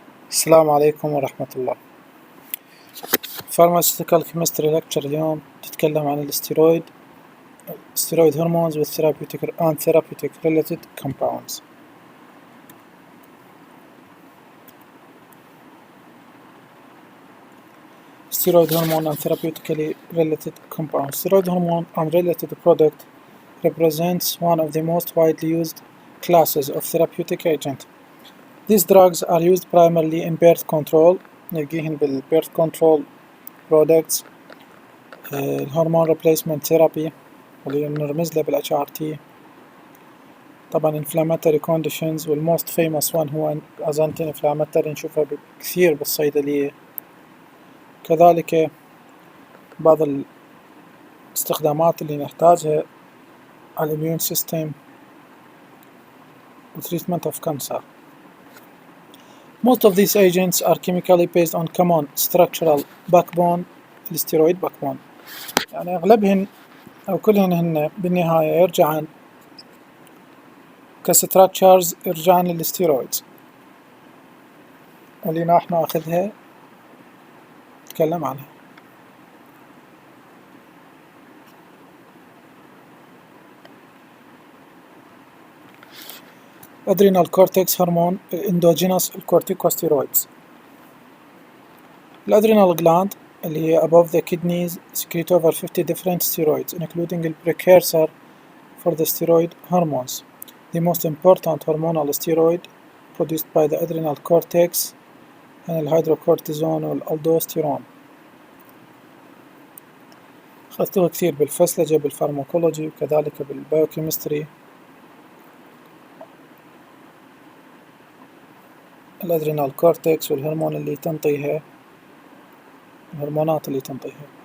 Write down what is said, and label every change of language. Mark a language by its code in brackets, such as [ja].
[ar] السلام عليكم ورحمة الله. [en] Pharmaceutical Chemistry Lecture اليوم تتكلم عن الستيرويد hormones and therapeutic related compounds. Steroid hormone and therapeutically related compounds. Steroid hormone and related product represents one of the most widely used classes of therapeutic agent. These drugs are used primarily in birth control. [ar] نلقيهن بالbirth control products, الهرمون replacement therapy واللي نرمز له بالHRT. طبعا inflammatory conditions والmost famous one هو as anti-inflammatory نشوفها كثير بالصيدلية. كذلك بعض الاستخدامات اللي نحتاجها على immune system و treatment of cancer. [en] Most of these agents are chemically based on common structural backbone الستيرويد backbone. [ar] يعني أغلبهن أو كلهن هن بالنهاية يرجعن كستراكشرز يرجعن للستيرويدز واللي راح ناخذها نتكلم عنها. [en] Adrenal cortex hormone endogenous corticosteroids. الادرينال gland اللي هي above the kidneys secrete over 50 different steroids including the precursor for the steroid hormones. The most important hormonal steroid produced by the adrenal cortex and الهيدروكورتيزون والالدوستيرون. [ar] أخذتوها كثير بالفسلجة بالفارماكولوجي وكذلك بالبايوكيمستري. الادرينال كورتكس والهرمون اللي تنطيها الهرمونات اللي تنطيها.